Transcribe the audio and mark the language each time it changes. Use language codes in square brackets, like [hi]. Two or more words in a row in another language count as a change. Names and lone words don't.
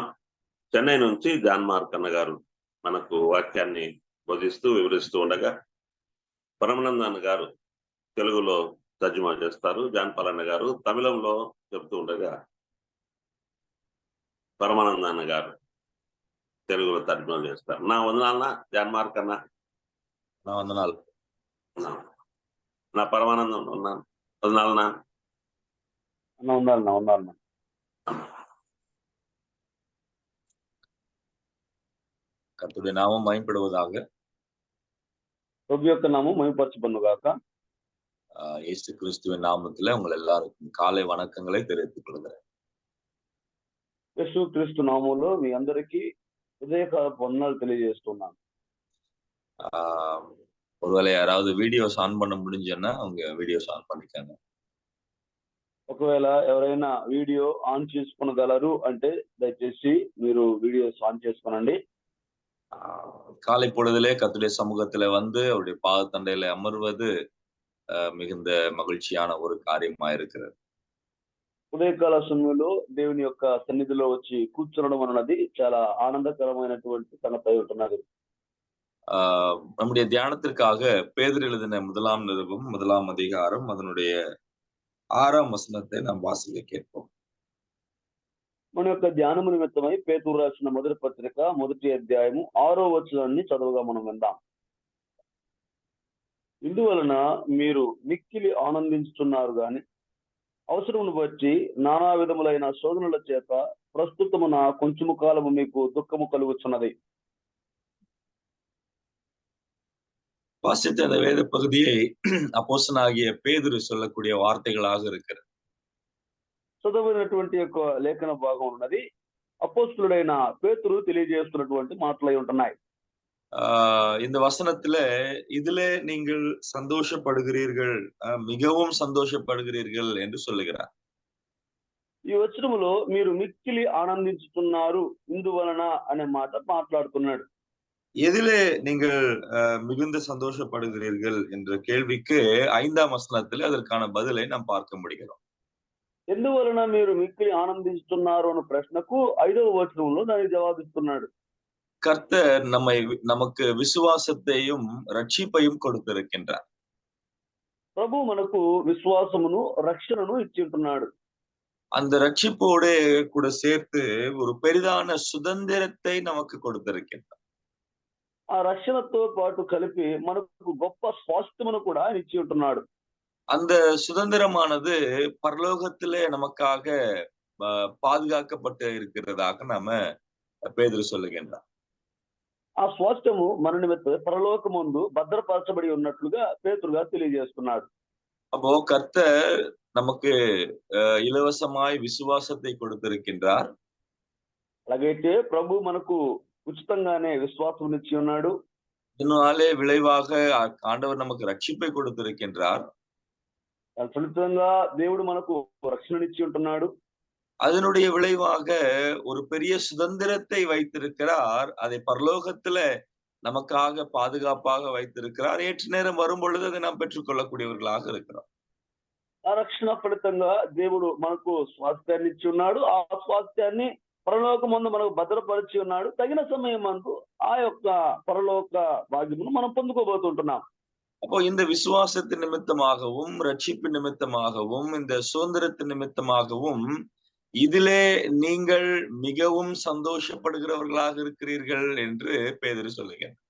[te] చెన్నై నుంచి జాన్ మార్క్ అన్న గారు మనకు వాక్యాన్ని బోధిస్తూ వివరిస్తూ ఉండగా, పరమానంద అన్న గారు తెలుగులో తర్జుమా చేస్తారు, జాన్ పాల్ అన్న గారు తమిళంలో చెప్తూ ఉండగా పరమానంద అన్న గారు తెలుగులో తర్జుమా చేస్తారు. నా వందనాలన్నా జాన్ మార్క్ అన్న. నా వందనాలు. నా పరమానందం ఉన్నాను. వందనాలన్నా. ఉండాలి. [ta] கர்த்தருடைய நாமம் மகிமைப்படுவதாக. [te] ప్రభు యొక్క నామం మహిమపరచబడును గాక. [ta] இயேசு கிறிஸ்துவின் நாமத்துல உங்கள் எல்லாருக்கும் காலை வணக்கங்களை தெரிவித்துக் கொள்கிறேன். [te] యేసు క్రీస్తు నామంలో మీ అందరికీ ఉదయకాలపు వందనాలు తెలియజేస్తున్నాను. [ta] ஒருவேளை யாராவது [en] videos on [ta] பண்ண முடிஞ்சேன்னா அவங்க [en] videos on [ta] பண்ணிக்காங்க. [te] ఒకవేళ ఎవరైనా [en] video on [te] చేసుకొనగలరు అంటే దయచేసి మీరు [en] videos on [te] చేసుకోనండి. [ta] காலை பொழுதிலே கர்த்தருடைய சமூகத்துல வந்து அவருடைய பாதத்தண்டையில அமர்வது மிகுந்த மகிழ்ச்சியான ஒரு காரியமா இருக்கிறது. [te] ఉదయకాల సమయంలో దేవుని యొక్క సన్నిధిలో వచ్చి కూర్చోవడం అన్నది చాలా ఆనందకరమైనటువంటి సంగతి అయి ఉంటున్నది. [ta] நம்முடைய தியானத்திற்காக பேதுரு எழுதின 1 நிருபம் 1 அதிகாரம் அதனுடைய 6 வசனத்தை நாம் வாசிக்க கேட்போம். [te] మన యొక్క ధ్యానము నిమిత్తమై పేతురు రాసిన మొదటి పత్రిక 1 అధ్యాయము 6వ వచనాన్ని చదువుగా మనం విందాం. ఇందువలన మీరు మిక్కిలి ఆనందించుతున్నారు గాని అవసరమును బట్టి నానా విధములైన శోధనల చేత ప్రస్తుతమున కొంచెము కాలము మీకు దుఃఖము కలుగుచున్నది. [ta] வாசித்த அந்த வேத பகுதியை அப்போஸ்தலனாகிய பேதுரு சொல்லக்கூடிய வார்த்தைகளாக இருக்கிறது. [te] చదవనటువంటి యొక్క లేఖన భాగం ఉన్నది అపోస్తలుడైన పేతురు తెలియజేస్తున్నటువంటి మాటలై ఉంటున్నాయి. [ta] இந்த வசனத்துல இதுல நீங்கள் சந்தோஷப்படுகிறீர்கள், மிகவும் சந்தோஷப்படுகிறீர்கள் என்று சொல்லுகிறார். [te] ఈ వచనములో మీరు మిక్కిలి ఆనందించుతున్నారు ఇందువలన అనే మాట మాట్లాడుతున్నాడు. [ta] எதிலே நீங்கள் மிகுந்த சந்தோஷப்படுகிறீர்கள் என்ற கேள்விக்கு 5ஆம் வசனத்துல அதற்கான பதிலை நாம் பார்க்க முடிகிறோம். [te] ఎందువలన మీరు మిక్కిలి ఆనందిస్తున్నారు అనే ప్రశ్నకు 5వ వచనంలో దానికి జవాబిస్తున్నాడు. [ta] கர்த்தர் நமக்கு விசுவாசத்தையும் ரட்சிப்பையும் கொடுத்திருக்கின்றார். [te] ప్రభు మనకు విశ్వాసమును రక్షణను ఇచ్చి ఉంటున్నాడు. [ta] அந்த ரட்சிப்போடு கூட சேர்த்து ஒரு பெரிதான சுதந்திரத்தை நமக்கு கொடுத்திருக்கின்றார். [te] ఆ రక్షణతో పాటు కలిపి మనకు గొప్ప స్వాస్థ్యమును కూడా ఆయన ఇచ్చి ఉంటున్నాడు. [ta] அந்த சுதந்திரமானது பரலோகத்திலே நமக்காக பாதுகாக்கப்பட்டு இருக்கிறதாக நாம பேதுரு சொல்லுகின்றார். [te] ఆ స్వాస్థ్యము మన నిమిత్తం పరలోకమందు భద్రపరచబడి ఉన్నట్లుగా పేతురుగా తెలియజేస్తున్నాడు. [ta] அப்போ கர்த்தர் நமக்கு இலவசமாய் விசுவாசத்தை கொடுத்திருக்கின்றார். [te] అలాగైతే ప్రభు మనకు ఉచితంగానే విశ్వాసం ఇచ్చి ఉన్నాడు. [ta] இதனாலே விளைவாக ஆண்டவர் நமக்கு ரட்சிப்பை கொடுத்திருக்கின்றார். [te] ఫలితంగా దేవుడు మనకు రక్షణనిచ్చి ఉంటున్నాడు. [ta] அதனுடைய விளைவாக ஒரு பெரிய சுதந்திரத்தை வைத்திருக்கிறார். அதை பரலோகத்துல நமக்காக பாதுகாப்பாக வைத்திருக்கிறார். ஏற்ற நேரம் வரும் பொழுது அதை நாம் பெற்றுக்கொள்ளக்கூடியவர்களாக இருக்கிறோம். [te] ఆ రక్షణ ఫలితంగా దేవుడు మనకు స్వాస్థ్యాన్ని ఇచ్చి ఉన్నాడు. ఆ స్వాస్థ్యాన్ని పరలోకమందు మనకు భద్రపరిచి ఉన్నాడు. తగిన సమయం మనకు ఆ యొక్క పరలోక భాగ్యమును మనం పొందుకోబోతుంటున్నాం. [ta] அப்போ இந்த விசுவாசத்தின் நிமித்தமாகவும் ரட்சிப்பு நிமித்தமாகவும் இந்த சுதந்திரத்தின் நிமித்தமாகவும் இதிலே நீங்கள் மிகவும் சந்தோஷப்படுகிறவர்களாக இருக்கிறீர்கள் என்று பேதுரு சொல்லுகிறார்.